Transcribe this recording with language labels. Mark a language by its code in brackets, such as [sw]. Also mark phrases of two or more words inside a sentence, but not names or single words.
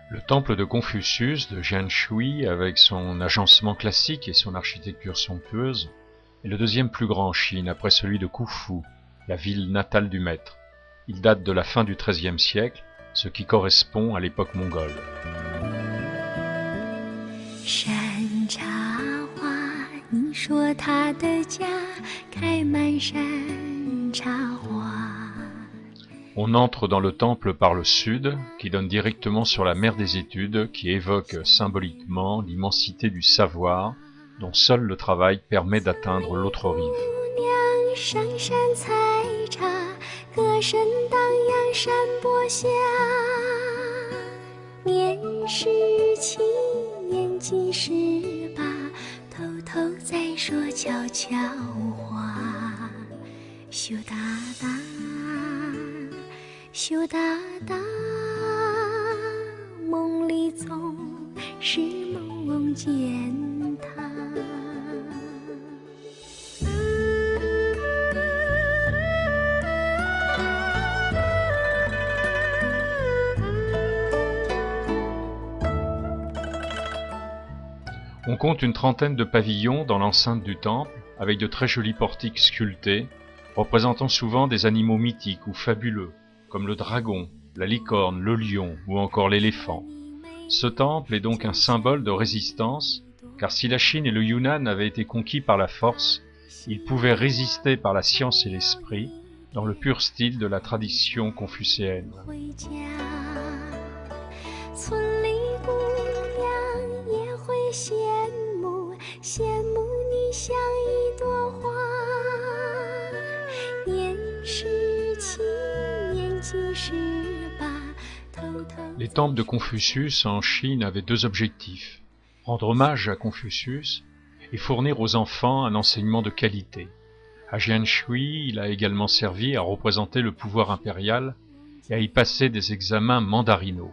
[fr] temple de Confucius de Jianshui, avec son agencement classique et son architecture somptueuse, est le deuxième plus grand en Chine après celui de Khufu, la ville natale du maître. Il date de la fin du XIIIe siècle, ce qui correspond à l'époque mongole. [zh] 山茶花，你说他的家开满山茶花。 [fr] On entre dans le temple par le sud, qui donne directement sur la mer des études, qui évoque symboliquement l'immensité du savoir, dont seul le travail permet d'atteindre l'autre rive. [zh] 上山采茶，歌声荡漾山坡下。年十七，年纪18，偷偷在说悄悄话。羞答答，羞答答，梦里总是梦见他。 [fr] On compte une trentaine de pavillons dans l'enceinte du temple, avec de très jolis portiques sculptés, représentant souvent des animaux mythiques ou fabuleux, comme le dragon, la licorne, le lion ou encore l'éléphant. Ce temple est donc un symbole de résistance, car si la Chine et le Yunnan avaient été conquis par la force, ils pouvaient résister par la science et l'esprit, dans le pur style de la tradition confucéenne. [zh] 羡慕，羡慕你像一朵花。年17，年纪18，偷偷。 [fr] Les temples de Confucius en Chine avaient deux objectifs: rendre hommage à Confucius et fournir aux enfants un enseignement de qualité. À Jianshui, il a également servi à représenter le pouvoir impérial et à y passer des examens mandarinaux.